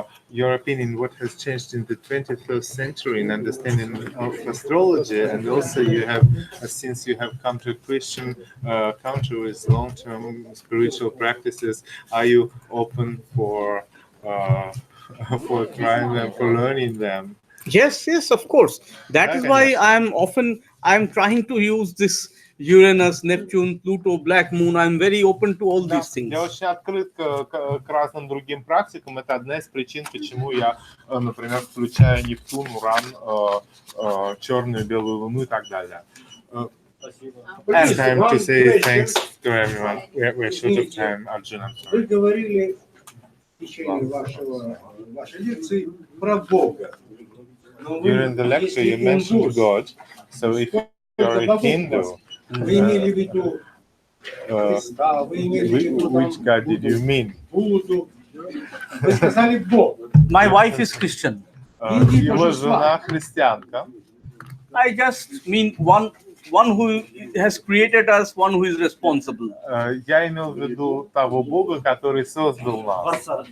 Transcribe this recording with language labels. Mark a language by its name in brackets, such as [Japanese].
[English] Your opinion, what has changed in the 21st century in understanding of astrology, and also you have, since you have come to a Christian country with long-term spiritual practices, are you open for trying them, for learning them? Yes, yes, of course. That is why I'm trying to use this Uranus, Neptune, Pluto, Black Moon. I'm very open to all these things. [Russian] Я очень открыт к разным другим практикам. Это одна из причин, почему я, например, включаю Нептун, Уран, черную, белую луну и так далее. [English] It's time to say thanks to everyone. We're short of time, Arjun. I'm sorry. [Russian] Вы говорили в течение вашей лекции про Бога. [English] During the lecture, you mentioned God. So if you're a Hindu, [Russian] вы имели в виду Христа, вы имели в виду [English] which God did you mean? [Russian] Будду. Вы сказали Бог. [English] My wife is Christian. [Russian] Его жена христианка. [English] I just mean one who has created us, one who is responsible. [Russian] Я имел в виду того Бога, который создал нас.